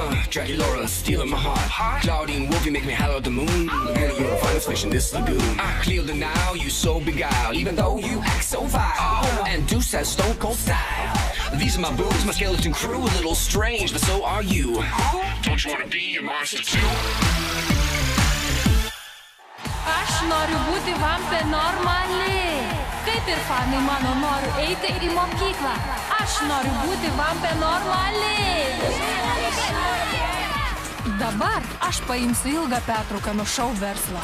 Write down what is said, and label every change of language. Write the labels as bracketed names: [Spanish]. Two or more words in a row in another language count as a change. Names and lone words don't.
[English] Dracula stealing my heart. Claudine Wolf, you make me howl at the moon. Girl, you're the finest fish in this lagoon. I clear the now, you so beguiled, even though you act so vile. And Deuce has stone cold style. These are my boobs, my skeleton crew, a little strange, but so are you. Don't you wanna be a monster too? [Lithuanian] Aš noriu būti vampė normali. Kaip ir fanai mano noriu eiti į mokyklą. Aš noriu būti vampė normali. Dabar aš paimsiu ilgą pertrauką nuo šou verslo.